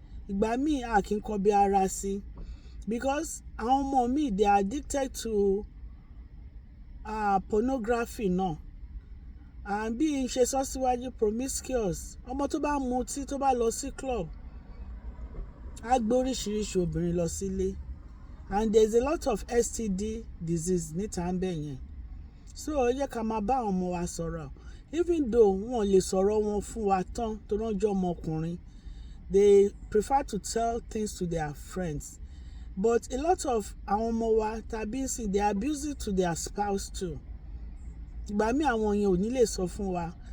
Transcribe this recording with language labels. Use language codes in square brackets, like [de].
[yo] Ìgbà míì a kì í kọbi ara sí, [en] because [yo] àwọn ọmọ míì, [en] they are addicted to pornography [yo] náà. And bí n ṣe sọ síwájú, promiscuous. Ọmọ tó bá mutí, tó bá lọ sí club, á gbé oríṣiríṣi obìnrin lọ sílé. [en] And there is a lot of STD disease [yo] níta ń bẹ̀ yẹn. So ẹ jẹ́ ká máa bá àwọn ọmọ wa sọ̀rọ̀. [en] Even though [yo] wọn lè sọ̀rọ̀ wọn fún wa tán tó rán jọ ọmọkùnrin, [en] they prefer to tell things to their friends. But a lot of [yo] àwọn ọmọ wa tàbí sí, [en] they abuse it to their spouse too. [yo] Ìgbà míì àwọn yẹn ò ní lè sọ fún wa.